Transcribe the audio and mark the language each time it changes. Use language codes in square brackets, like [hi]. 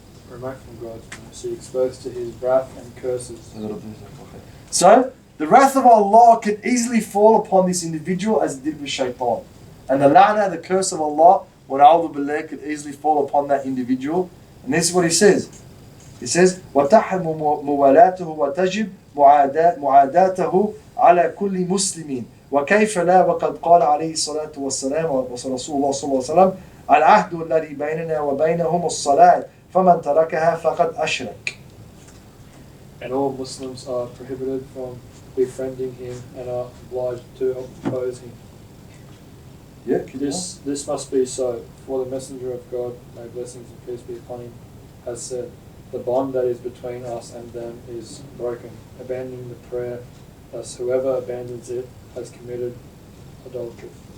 [en] Remote from God's mercy, exposed to his wrath and curses. So, the wrath of Allah can easily fall upon this individual as it did with shaitan. And the la'na, the curse of Allah, [ar] وَنَعُوذُ بِاللَّهِ, [en] could easily fall upon that individual. And this is what he says. He says, [ar] وَتَحْرِمُ مُوَالَاتُهُ وَتَجِبْ مُعَادَاتَهُ عَلَى كُلِّ مُسْلِمٍ وكيف لا وقد قال عليه الصلاة والسلام ورسول الله صلى الله عليه وسلم العهد الذي بيننا وبينهم الصلاة فمن تركها فقد أشرك. [en] And all Muslims are prohibited from befriending him and are obliged to oppose him. Yeah, this must be so, for the Messenger of God, may blessings and peace be upon him, has said, the bond that is between us and them is broken, abandoning the prayer, thus whoever abandons it has committed adultery.